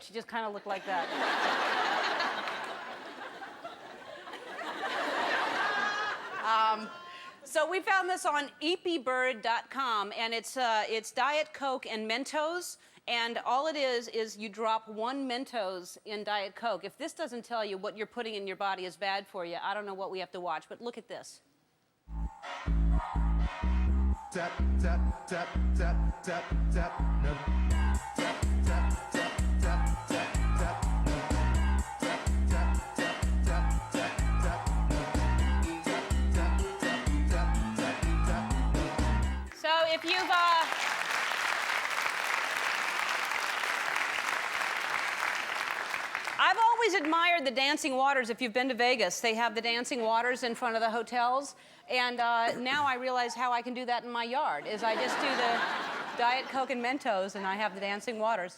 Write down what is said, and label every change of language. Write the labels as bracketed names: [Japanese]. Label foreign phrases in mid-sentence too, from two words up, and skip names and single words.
[English] She just kind of looked like that. So we found this on eepybird.com, and it's Diet Coke and Mentos, and all it is you drop 1 Mentos in Diet Coke. If this doesn't tell you what you're putting in your body is bad for you, I don't know what we have to watch, but look at this. Tap, tap, tap, tap, tap, tap, no. Tap, tap, tap, tap, tap, tap, no. Tap, tap, tap, tap, tap, tap, no. Tap, tap, tap, tap, tap, no. So if you've I've always admired the dancing waters. If you've been to Vegas, they have the dancing waters in front of the hotels. And now I realize how I can do that in my yard, is I just do the Diet Coke and Mentos, and I have the dancing waters.